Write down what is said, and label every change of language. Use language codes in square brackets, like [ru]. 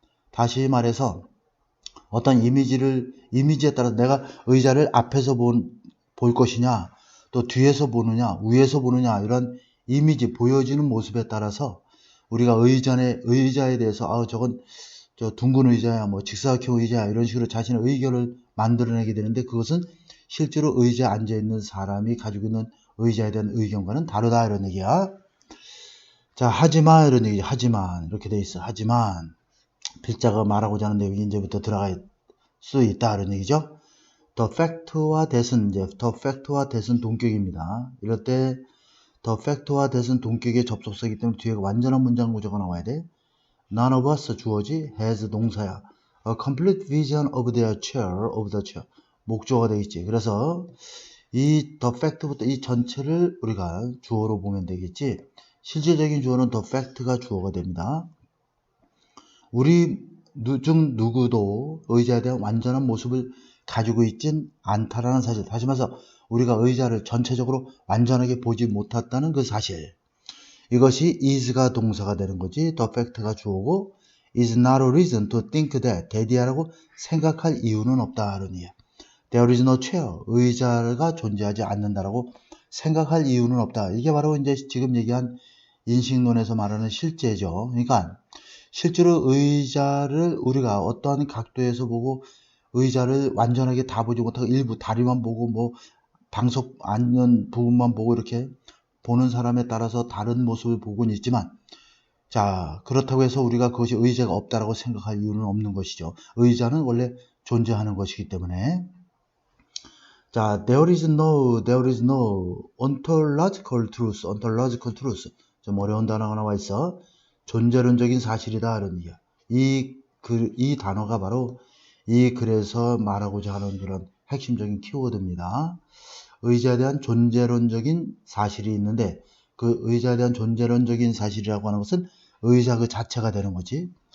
[ko] 다시 말해서 어떤 이미지에 따라서 내가 의자를 앞에서 볼 것이냐, 또 뒤에서 보느냐, 위에서 보느냐, 이런 이미지, 보여지는 모습에 따라서 우리가 의자에 대해서 저건 저 둥근 의자야, 뭐 직사각형 의자야, 이런 식으로 자신의 의견을 만들어내게 되는데, 그것은 실제로 의자에 앉아있는 사람이 가지고 있는 의자에 대한 의견과는 다르다, 이런 얘기야. 자, 하지만, 이런 얘기죠. 하지만, 이렇게 돼 있어. 하지만, 필자가 말하고자 하는 내용이 이제부터 들어갈 수 있다, 이런 얘기죠. the fact와 that은, the fact와 that은 동격입니다. 이럴 때 the fact와 that은 동격의 접속사이기 때문에 뒤에 완전한 문장 구조가 나와야 돼. [en] None of us, [ko] 주어지, [en] has [ko] 동사야. [en] A complete vision of the chair. [ko] 목조가 되겠지. 그래서 이 the fact부터 이 전체를 우리가 주어로 보면 되겠지. 실질적인 주어는 the fact가 주어가 됩니다. 우리 중 누구도 의자에 대한 완전한 모습을 가지고 있진 않다라는 사실. 다시 말해서 우리가 의자를 전체적으로 완전하게 보지 못했다는 그 사실. 이것이 is가 동사가 되는 거지. [en] the fact가 주어고, is not a reason to think that, [ko] 대디하라고 생각할 이유는 없다. 이런 얘기야. [en] There is no chair, [ko] 의자가 존재하지 않는다라고 생각할 이유는 없다. 이게 바로 이제 지금 얘기한 인식론에서 말하는 실제죠. 그러니까 실제로 의자를 우리가 어떠한 각도에서 보고, 의자를 완전하게 다 보지 못하고 일부 다리만 보고 뭐 방석 앉는 부분만 보고 이렇게 보는 사람에 따라서 다른 모습을 보고는 있지만, 자, 그렇다고 해서 우리가 그것이 의자가 없다라고 생각할 이유는 없는 것이죠. 의자는 원래 존재하는 것이기 때문에. [en] 자, there is no ontological truth. [ko] 좀 어려운 단어가 나와 있어. 존재론적인 사실이다, 이런 얘기야. 이 단어가 바로 이 글에서 말하고자 하는 그런 핵심적인 키워드입니다. 의자에 대한 존재론적인 사실이 있는데, 그 의자에 대한 존재론적인 사실이라고 하는 것은 의자 그 자체가 되는 거지.